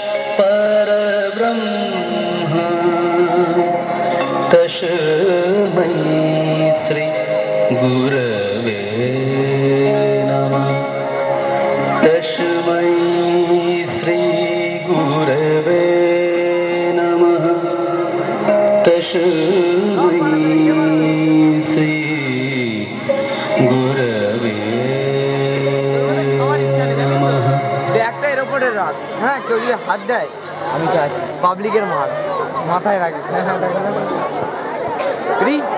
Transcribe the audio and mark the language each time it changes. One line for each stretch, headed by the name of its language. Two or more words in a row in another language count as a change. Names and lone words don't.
Sanskrit: परब्रह्म तस्मै श्री गुरवे नमः तस्मै श्री गुरवे नमः तस्मै श्री गुरवे नमः।
Bangla: একটা এর উপরে রাখ, হ্যাঁ কেউ যদি হাত দেয় আমি তো আছি, পাবলিকের মার মাথায় রাখিস। হ্যাঁ হ্যাঁ রি